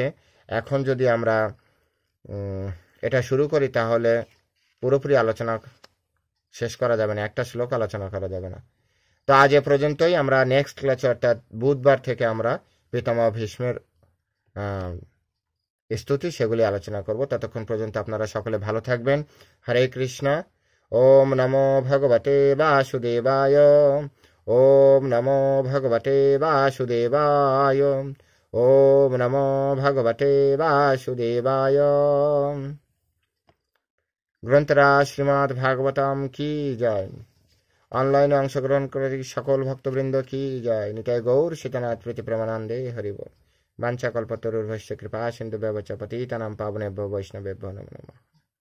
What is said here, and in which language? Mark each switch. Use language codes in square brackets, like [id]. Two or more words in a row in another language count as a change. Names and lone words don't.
[bn] এখন যদি আমরা এটা শুরু করি তাহলে পুরোপুরি আলোচনা শেষ করা যাবে না, একটা শ্লোক আলোচনা করা যাবে না। তো আজ এ পর্যন্তই। আমরা [en] next class [bn] অর্থাৎ বুধবার থেকে আমরা পিতামহ ভীষ্মের স্তুতি সেগুলি আলোচনা করব। ততক্ষণ পর্যন্ত আপনারা সকলে ভালো থাকবেন। [sa] হরে কৃষ্ণ। ওম নমো ভগবতে বাসুদেবায়। ওম নমো ভগবতে বাসুদেবায়। ওম নমো ভগবতে বাসুদেবায়। [bn] গ্রন্থরাজ শ্রীমদ্ ভাগবতম কি জয়। অনলাইনে অংশগ্রহণ করে সকল ভক্তবৃন্দ কি জয়। নিতাই গৌর সীতানাথ প্রীতি প্রেমানন্দে হরিবোল। [sa] বাঞ্ছা কল্পতরুর্ভস্য কৃপা সিন্ধু ব্যবচ পতিতানাং পাবনেভ্যো বৈষ্ণবেভ্যো নমো নমঃ।